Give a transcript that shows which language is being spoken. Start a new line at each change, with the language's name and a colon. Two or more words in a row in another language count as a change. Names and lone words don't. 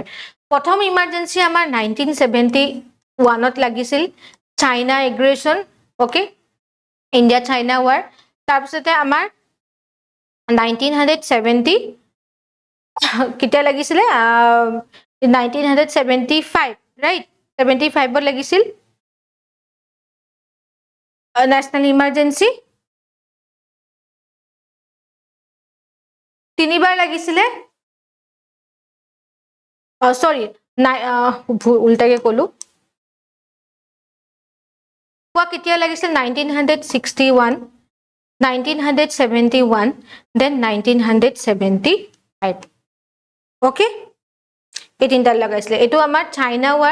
Assamese: প্ৰথম emergency আমাৰ 1971 ত লাগিছিল
English: China aggression okay India China war
Assamese: তাৰ পিছত আমাৰ 1970 কেতিয়া লাগিছিলে 1975 right 75 ত লাগিছিল
English: national emergency
Assamese: তিনিবার লাগিছিলে সরি উল্টাকে কলো কোৱা কেতিয়া লাগিছিল 1961 1971 then 1975 ওকে এই তিনটা লাগাইছিলে এটো আমাৰ
English: China war